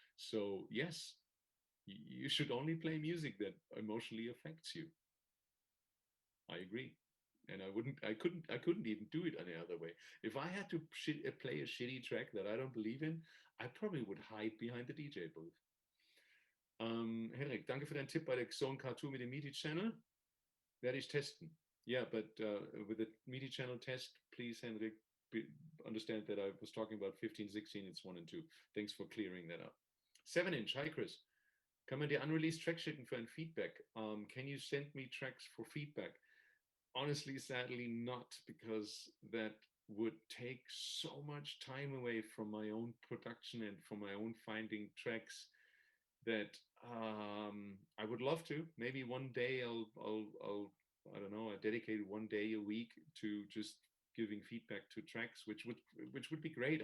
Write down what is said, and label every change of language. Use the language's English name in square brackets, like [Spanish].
[English] So yes, you should only play music that emotionally affects you. I agree. And I couldn't even do it any other way. If I had to play a shitty track that I don't believe in, I probably would hide behind the DJ booth. [German] Henrik, danke für deinen Tipp bei der Zone K2 mit dem MIDI-Channel. Werde ich testen. [English] Yeah, but with the MIDI channel test, please, Henrik, understand that I was talking about 15, 16, it's 1 and 2. Thanks for clearing that up. 7-inch, hi Chris. [German] Kann man dir unreleased Track schicken für ein Feedback? [English] Can you send me tracks for feedback? Honestly, sadly not, because that would take so much time away from my own production and from my own finding tracks, that I would love to. Maybe one day I'll I don't know, I dedicated one day a week to just giving feedback to tracks, which would be great.